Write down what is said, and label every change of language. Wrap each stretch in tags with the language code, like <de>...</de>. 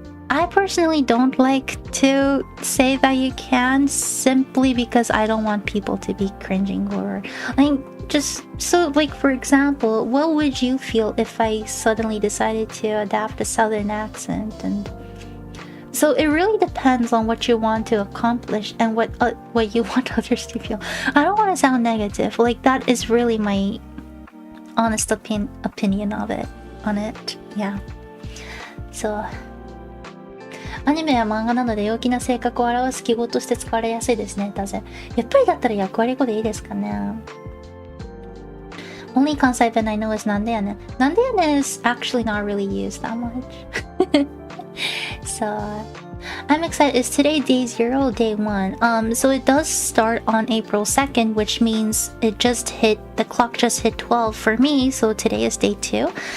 <en>I personally don't like to say that you can, simply because I don't want people to be cringing or like, just so, like, for example, what would you feel if I suddenly decided to adapt a southern accent? And so it really depends on what you want to accomplish and what you want others to feel. I don't want to sound negative, like, that is really my honest opinion on it. Yeah. So</en> <ja>アニメや漫画なので陽気な性格を表す記号として使われやすいですね。だぜ。やっぱりだったら役割語でいいですかね。</ja> <en>Only Kansai Ben I know is</en> <ja>なんでやねん。 なんでやねん</ja> <en>is actually not really used that much. So I'm excited. Is today day 0 day 1? So it does start on April 2nd, which means the clock just hit 12 for me, so today is day 2.</en>